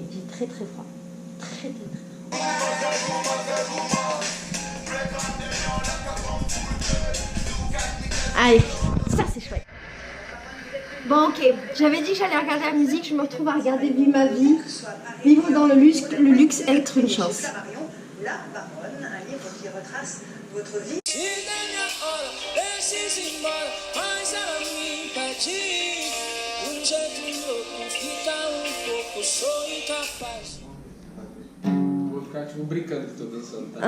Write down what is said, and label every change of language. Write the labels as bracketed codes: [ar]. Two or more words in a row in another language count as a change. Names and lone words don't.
[fr] J'ai très très froid. Très très très froid. Allez, ça c'est chouette. Bon ok, j'avais dit que j'allais regarder la musique, je me retrouve à regarder Vivre ma vie. Vivre dans le luxe, être une chance. La Baronne, un livre qui retrace votre vie. [pt] Vou ficar tipo brincando que tô dançando, tá?